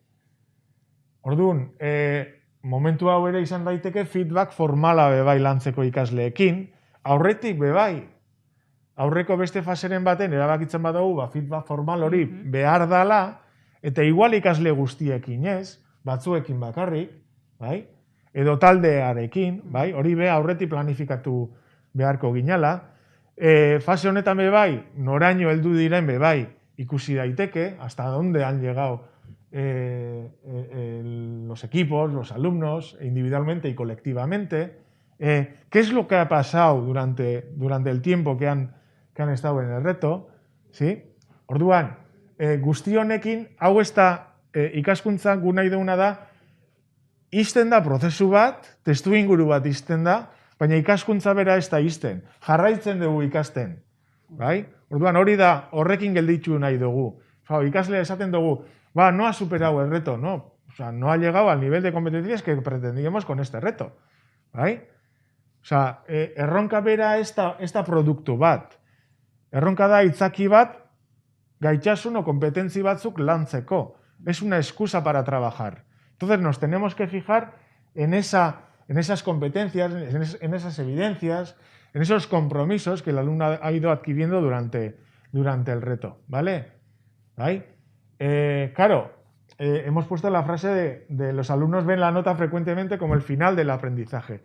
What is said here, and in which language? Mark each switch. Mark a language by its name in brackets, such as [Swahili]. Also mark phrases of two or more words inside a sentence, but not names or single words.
[Basque] Orduan, momentu hau ere izan daiteke feedback formala bebai lantzeko ikasleekin, aurretik bebai, aurreko beste faseren baten erabakitzen badugu, feedback formal hori behar dala, eta igual ikasle guztiekin ez, batzuekin bakarrik, bai? Edo taldearekin, bai? Hori be aurretik planifikatu beharko ginala. Fase honetan bebai, noraino heldu diren bebai ikusi daiteke, [Spanish] hasta donde han llegado los equipos, los alumnos, individualmente y colectivamente, qué es lo que ha pasado durante el tiempo que han estado en el reto, ¿sí? [Basque] Orduan, guzti honekin, hau ez da ikaskuntza gu nahi duguna da, izten da prozesu bat, testu inguru bat izten da, baina ikaskuntza bera ez da izten, jarraitzen dugu ikasten, bai? Orduan, hori da horrekin gelditu nahi dugu. Ikasle esaten dugu, [Spanish] no ha superado el reto, no. O sea, no ha llegado al nivel de competencias que pretendíamos con este reto. Bai? O sea, [Basque] erronka bera ez da produktu bat. Erronka da itzaki bat, gaitasun o kompetentzi batzuk lantzeko. [Spanish] Es una excusa para trabajar. Entonces nos tenemos que fijar en esas competencias, en esas evidencias, en esos compromisos que el alumno ha ido adquiriendo durante el reto. ¿Vale? ¿Vale? Claro, hemos puesto la frase de los alumnos ven la nota frecuentemente como el final del aprendizaje.